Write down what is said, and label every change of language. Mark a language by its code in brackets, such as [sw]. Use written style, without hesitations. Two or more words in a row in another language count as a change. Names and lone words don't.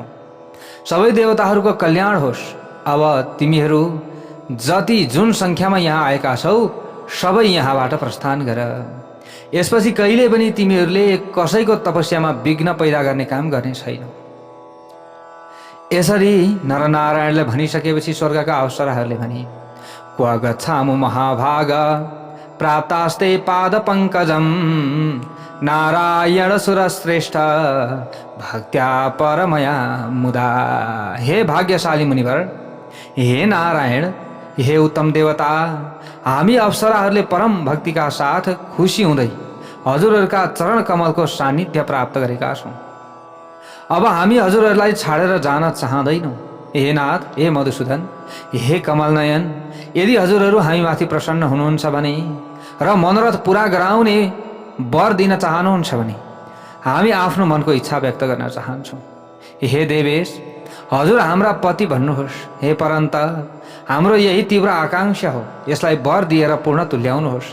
[ne] सबै देवताहरूको कल्याण होस्। अब तिमीहरू जति जुन सङ्ख्यामा यहाँ आएका छौ सबै यहाँबाट प्रस्थान गर। यसपछि कहिले पनि तिमीहरूले कसैको तपस्यामा विघ्न पैदा गर्ने काम गर्ने छैन। यसरी नरनारायणले भनिसकेपछि स्वर्गका अप्सराहरूले भने, [sa] क्व गच्छामु महाभाग प्राप्तास्ते पाद पंकजम नारायण सुरश्रेष्ठ भक्त्या परमया मुदा। [ne] हे भाग्यशाली मुनिवर, हे नारायण, हे उत्तम देवता, हामी अप्सराहरूले परम भक्तिका साथ खुसी हुँदै हजुरहरूका चरण कमलको सान्निध्य प्राप्त गरेका छौँ। अब हामी हजुरहरूलाई छाडेर जान चाहँदैनौँ। हे नाथ, हे मधुसूदन, हे कमलनयन, यदि हजुरहरू हामीमाथि प्रसन्न हुनुहुन्छ भने र मनोरथ पुरा गराउने वर दिन चाहनुहुन्छ भने हामी आफ्नो मनको इच्छा व्यक्त गर्न चाहन्छौँ। हे देवेश, हजुर हाम्रा पति भन्नुहोस्। हे परन्त, हाम्रो यही तीव्र आकांक्षा हो, यसलाई वर दिएर पूर्ण तुल्याउनुहोस्।